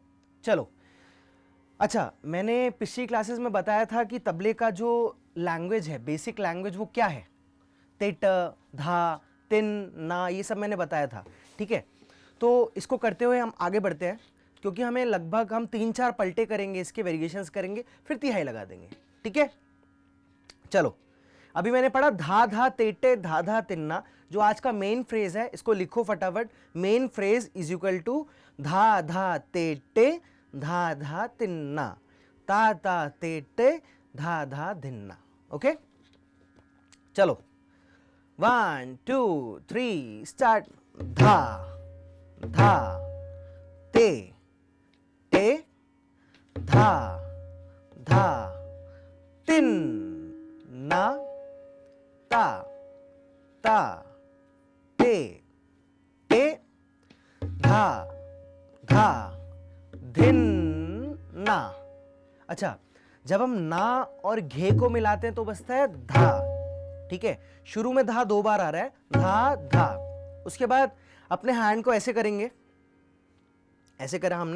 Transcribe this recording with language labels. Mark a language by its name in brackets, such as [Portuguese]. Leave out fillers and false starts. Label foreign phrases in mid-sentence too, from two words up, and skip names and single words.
[Hindi] चलो, अच्छा, मैंने पिछली क्लासेस में बताया था कि तबले का जो लैंग्वेज है, [English] basic language, [Hindi] वो क्या है, तेट धा तिन ना, ये सब मैंने बताया था, ठीक है। तो इसको करते हुए हम आगे बढ़ते हैं, क्योंकि हमें लगभग हम 3-4 पलटे करेंगे, इसके वेरिएशंस करेंगे, फिर तिहाई लगा देंगे, ठीक है। चलो, अभी मैंने पढ़ा धा धा तेटे धा धा तिन्ना, जो आज का [English] main phrase [Hindi] है इसको लिखो फटाफट। [English] main phrase is equal to [Hindi] धा धा तेटे धा धा तिन्ना, ता ता तेटे धा धा धिन्ना। ओके, चलो 1 2 3 स्टार्ट। धा धा ते ते धा धा तिन ना ता ता ते ते धा धा धिन ना। अच्छा, जब हम ना और घे को मिलाते हैं तो बचता है धा। ठीक है, शुरू में धा 2 बार आ रहा है, धा धा। उसके बाद अपने हैंड को ऐसे करेंगे, ऐसे करा हमने।